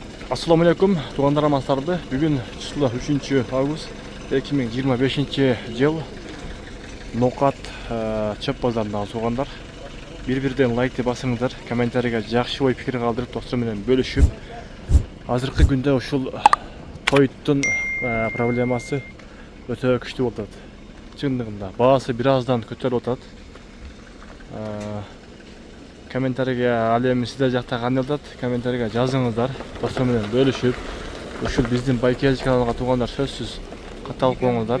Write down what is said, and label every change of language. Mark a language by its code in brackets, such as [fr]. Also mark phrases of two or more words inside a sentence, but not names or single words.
[ar] السلام عليكم, [kk] туғандар амансыздарбы. Бүгін число 3 август 2025 жыл. Ноқат чөп базарындағы туғандар. Bir-birden лайкты басыңыздар, комментарийға жақсы ой пікір қалдырып, достар менен бөлішіп. [ky] Азыркы күндө ушул тойттун проблемасы өтө күчтүү болот. Чындыгында баасы бираздан көтөрүлүп атат. Комментарийге алем сиздер жакта кандай болот? Комментарийге жазыңыздар. Достор менен бөлүшүп, ушул биздин Байкелич каналына туугандар сөзсүз катталып коңуздар.